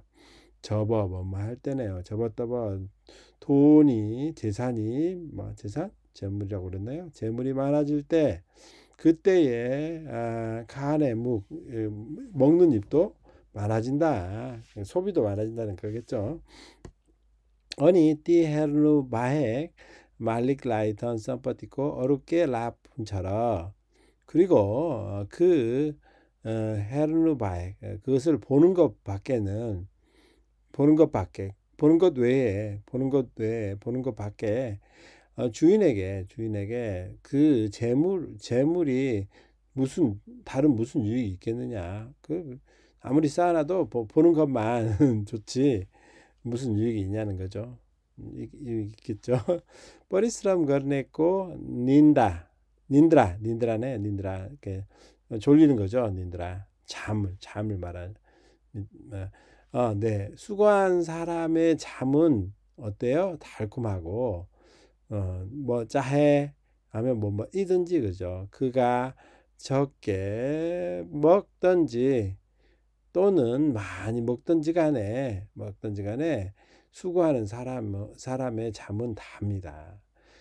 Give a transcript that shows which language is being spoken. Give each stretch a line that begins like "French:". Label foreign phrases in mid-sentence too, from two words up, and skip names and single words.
Korean: 할 때네요. 돈이, 재물이라고 그랬나요? 재물이 많아질 때, 그때에 간의 먹는 입도 많아진다. 소비도 많아진다는 거겠죠.
Nepali: अनि ती हेर्नु बाहेक मालिकलाई धन सम्पत्तिको अरू के लाभ हुन्छ र?
Korean: 그리고
Nepali: हेर्नु बाहेक,
Korean: 그것을 보는 것 밖에 주인에게 그 재물이 다른 무슨 유익이 있겠느냐? 아무리 쌓아놔도 보는 것만 좋지 무슨 유익이 있냐는 거죠. 유익 있겠죠.
Nepali: परिश्रम गर्नेको निन्द्रा네,
Korean: 이렇게 졸리는 거죠. निन्द्रा, 잠을 말하는. 네, 수고한 사람의 잠은 어때요? 달콤하고, 뭐 짜해 하면 뭐 이든지, 그죠? 그가 적게 먹든지 또는 많이 먹든지 간에 수고하는 사람의 잠은 답니다.